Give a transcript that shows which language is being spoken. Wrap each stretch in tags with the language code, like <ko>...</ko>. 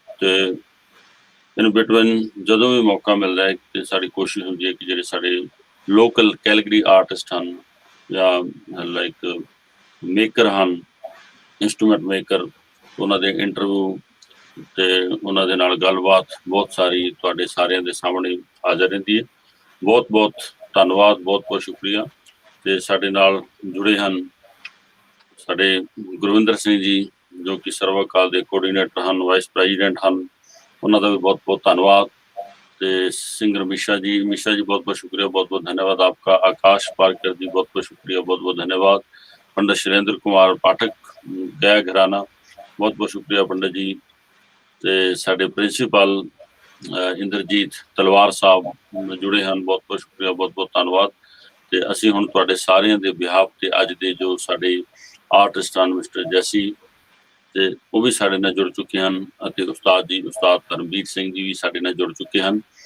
<pa>ਤੇ in between ਜਦੋਂ ਵੀ ਮੌਕਾ ਮਿਲਦਾ ਹੈ ਤੇ ਸਾਡੀ ਕੋਸ਼ਿਸ਼ ਹੁੰਦੀ ਹੈ ਕਿ ਜਿਹੜੇ ਸਾਡੇ ਲੋਕਲ ਕੈਲਗਰੀ ਆਰਟਿਸਟ ਹਨ ਜਾਂ ਲਾਈਕ ਮੇਕਰ ਹਨ, ਇੰਸਟਰੂਮੈਂਟ ਮੇਕਰ, ਉਹਨਾਂ ਦੇ ਇੰਟਰਵਿਊ ਤੇ ਉਹਨਾਂ ਦੇ ਨਾਲ ਗੱਲਬਾਤ ਬਹੁਤ ਸਾਰੀ ਤੁਹਾਡੇ ਸਾਰਿਆਂ ਦੇ ਸਾਹਮਣੇ ਹਾਜ਼ਰ ਰਹਿੰਦੀ ਹੈ। ਬਹੁਤ-ਬਹੁਤ ਧੰਨਵਾਦ, ਬਹੁਤ-ਬਹੁਤ ਸ਼ੁਕਰੀਆ। ਤੇ ਸਾਡੇ ਨਾਲ ਜੁੜੇ ਹਨ ਸਾਡੇ ਗੁਰਵਿੰਦਰ ਸਿੰਘ ਜੀ, ਜੋ ਕਿ ਸਰਵ ਅਕਾਲ ਦੇ ਕੋਆਰਡੀਨੇਟਰ ਹਨ, ਵਾਈਸ ਪ੍ਰੈਜ਼ੀਡੈਂਟ ਹਨ, ਉਹਨਾਂ ਦਾ ਵੀ</pa> <hi>बहुत-बहुत धन्यवाद। ਤੇ सिंगर मिश्रा जी बहुत-बहुत शुक्रिया, बहुत-बहुत धन्यवाद आपका। आकाश पारकर जी बहुत-बहुत शुक्रिया, बहुत-बहुत धन्यवाद। पंडित शैलेंद्र कुमार पाठक गया घराना, बहुत-बहुत शुक्रिया पंडित जी।</hi> <pa>ਤੇ ਸਾਡੇ ਪ੍ਰਿੰਸੀਪਲ ਇੰਦਰਜੀਤ ਤਲਵਾਰ ਸਾਹਿਬ ਜੁੜੇ ਹਨ, ਬਹੁਤ-ਬਹੁਤ ਸ਼ੁਕਰੀਆ, ਬਹੁਤ-ਬਹੁਤ ਧੰਨਵਾਦ। ਤੇ ਅਸੀਂ ਹੁਣ ਤੁਹਾਡੇ ਸਾਰਿਆਂ ਦੇ ਬਿਹਾਫ ਤੇ ਅੱਜ ਦੇ ਜੋ ਸਾਡੇ ਆਰਟਿਸਟ ਹਨ, ਮਿਸਟਰ ਜੈਸੀ ਤੇ ਉਹ ਵੀ ਸਾਡੇ ਨਾਲ ਜੁੜ ਚੁੱਕੇ ਹਨ, ਅਤੇ ਉਸਤਾਦ ਧਰਮਵੀਰ ਸਿੰਘ ਜੀ ਵੀ ਸਾਡੇ ਨਾਲ ਜੁੜ ਚੁੱਕੇ ਹਨ।</pa>